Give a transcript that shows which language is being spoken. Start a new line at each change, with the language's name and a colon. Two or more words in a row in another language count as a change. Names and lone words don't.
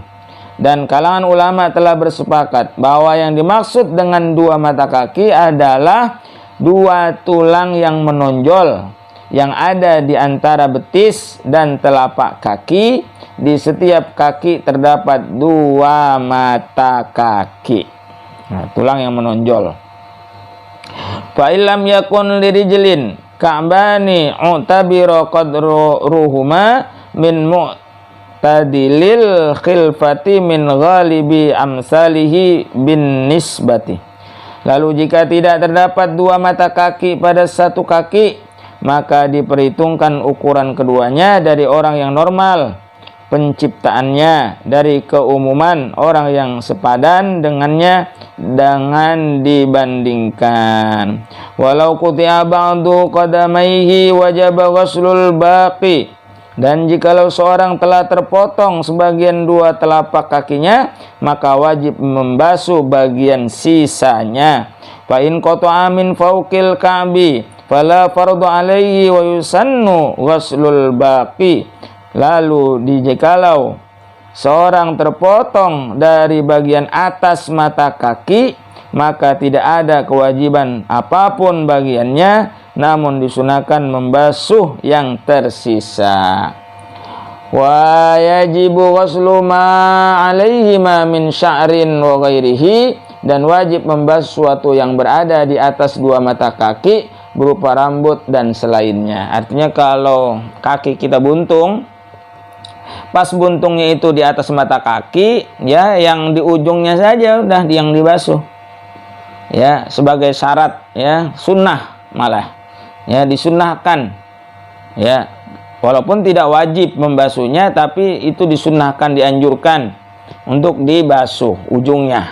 Indonesian: Dan kalangan ulama telah bersepakat bahwa yang dimaksud dengan 2 mata kaki adalah 2 tulang yang menonjol yang ada di antara betis dan telapak kaki. Di setiap kaki terdapat 2 mata kaki. Nah, tulang yang menonjol.
Arabic: فإن لم يكن لرجل كعبان اعتبر قدرهما من معتدل الخلقة من غالب أمثاله بالنسبة.
Indonesian: Lalu jika tidak terdapat 2 mata kaki pada 1 kaki, maka diperhitungkan ukuran keduanya dari orang yang normal penciptaannya, dari keumuman orang yang sepadan dengannya dengan dibandingkan.
Arabic: ولو قطع بعض قدميه وجب غسل الباقي.
Indonesian: Dan jikalau seorang telah terpotong sebagian 2 telapak kakinya, maka wajib membasuh bagian sisanya.
Arabic: فإن قطع من فوق الكعب فلا فرض عليه ويسن غسل الباقي.
Indonesian: Lalu jikalau seorang terpotong dari bagian atas mata kaki, maka tidak ada kewajiban apapun bagiannya, namun disunahkan membasuh yang tersisa.
Arabic: ويجب غسل ما عليهما من شعر وغيره.
Indonesian: Dan wajib membasuh sesuatu yang berada di atas 2 mata kaki berupa rambut dan selainnya. Artinya kalau kaki kita buntung, pas buntungnya itu di atas mata kaki, ya, yang di ujungnya saja udah yang dibasuh, ya, sebagai syarat, ya, sunnah malah, ya, disunnahkan, ya, Walaupun tidak wajib membasuhnya, tapi itu disunnahkan, dianjurkan untuk dibasuh ujungnya.